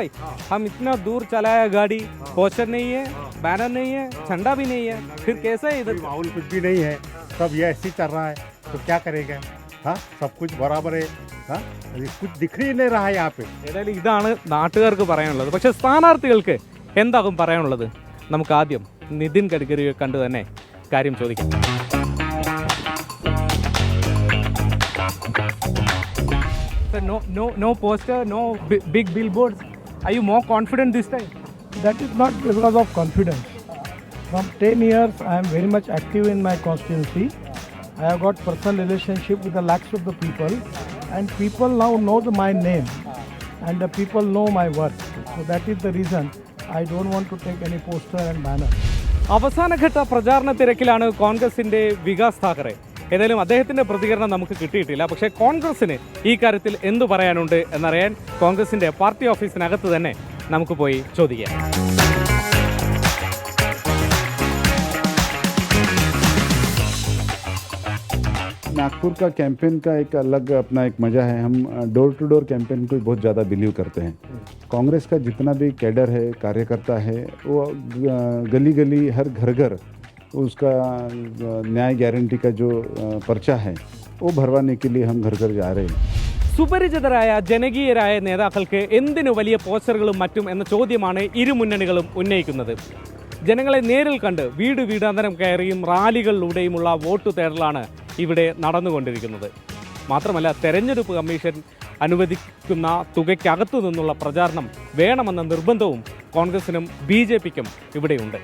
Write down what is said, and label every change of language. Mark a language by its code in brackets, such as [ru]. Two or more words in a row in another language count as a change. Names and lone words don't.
[hi] हम इतना दूर चलाया गाड़ी, पोस्टर नहीं है, बैनर नहीं है, झंडा भी नहीं है, फिर कैसे इधर? माहौल कुछ भी नहीं है, सब ये ऐसे चल रहा है, तो क्या करेगा? हाँ सब कुछ बराबर है हाँ कुछ दिख ही नहीं रहा है यहाँ पे [ml] ഏതായാലും ഇതാണ് നാട്ടുകാർക്ക് പറയാനുള്ളത്. പക്ഷേ സ്ഥാനാർത്ഥികൾക്ക് എന്താകും പറയാനുള്ളത്? നമുക്ക് ആദ്യം നിതിൻ ഗഡ്കരിയെ കണ്ടു തന്നെ കാര്യം ചോദിക്കാം. [en] No poster, no big billboards. Are you more confident this time? That is not because of confidence. From 10 years, I am very much active in my constituency. I have got personal relationship with the lakhs of the people, and people now know my name, and the people know my work. So that is the reason I don't want to take any poster and banner. [ml] അവസാനഘട്ട പ്രചാരണ തിരക്കിലാണ് കോൺഗ്രസിന്റെ വികാസ് താക്കറെ. ഏതായാലും അദ്ദേഹത്തിന്റെ പ്രതികരണം നമുക്ക് കിട്ടിയിട്ടില്ല. പക്ഷേ കോൺഗ്രസിന് ഈ കാര്യത്തിൽ എന്തു പറയാനുണ്ട് എന്നറിയാൻ കോൺഗ്രസിന്റെ പാർട്ടി ഓഫീസിനകത്ത് തന്നെ നമുക്ക് പോയി ചോദിക്കാം. [hi] नागपुर का कैंपेन का एक अलग अपना एक मज़ा है. हम [en] door to door campaign [hi] को बहुत ज़्यादा बिलीव करते हैं. कांग्रेस का जितना भी कैडर है, कार्यकर्ता है, वो गली गली हर घर घर उसका न्याय गारंटी का जो पर्चा है वो भरवाने के लिए हम घर घर जा रहे हैं. [ml] സുപരിചിതരായ ജനകീയരായ നേതാക്കൾക്ക് എന്തിനു വലിയ പോസ്റ്ററുകളും മറ്റും എന്ന ചോദ്യമാണ് ഇരു മുന്നണികളും ഉന്നയിക്കുന്നത്. ജനങ്ങളെ നേരിൽ കണ്ട് വീട് വീടാന്തരം കയറിയും റാലികളിലൂടെയുമുള്ള വോട്ട് തേടലാണ് ഇവിടെ നടന്നുകൊണ്ടിരിക്കുന്നത്. മാത്രമല്ല തെരഞ്ഞെടുപ്പ് കമ്മീഷൻ അനുവദിക്കുന്ന തുകയ്ക്കകത്തു നിന്നുള്ള പ്രചാരണം വേണമെന്ന നിർബന്ധവും കോൺഗ്രസിനും BJPക്കും ഇവിടെയുണ്ട്.